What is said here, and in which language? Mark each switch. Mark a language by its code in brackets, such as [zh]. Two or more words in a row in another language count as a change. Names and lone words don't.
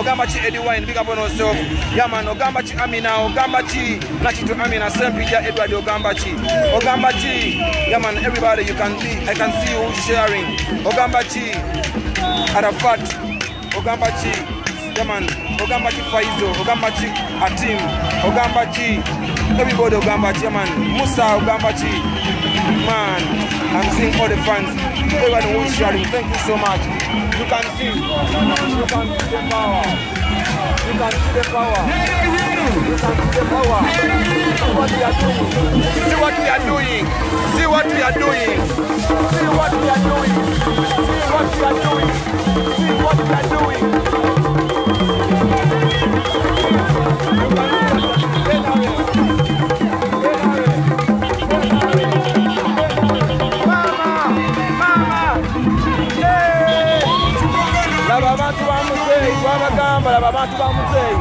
[en] Ogambachi Edwine, big up on yourself. Yeah man. [lg] Ogambachi Amina. Ogambachi Nachitu Amina. Sempija Edward Ogambachi. [en] Yeah man. Everybody, I can see you sharing. [lg] Ogambachi Arafat. Ogambachi. [en] Yeah man. [lg] Ogambachi Faizo. Ogambachi Atim. Ogambachi. [en] Everybody Ogambachi, man. Musa Ogambachi, man. I'm seeing all the fans, everyone who is sharing. Thank you so much. You can see the power. You can see the power. You can see the power. See what we are doing. See what we are doing. See what we are doing. See what we are doing. See what we are doing. See what we are doing. [lg] Abantu ba Museven, wabagamba laba abantu ba Museven.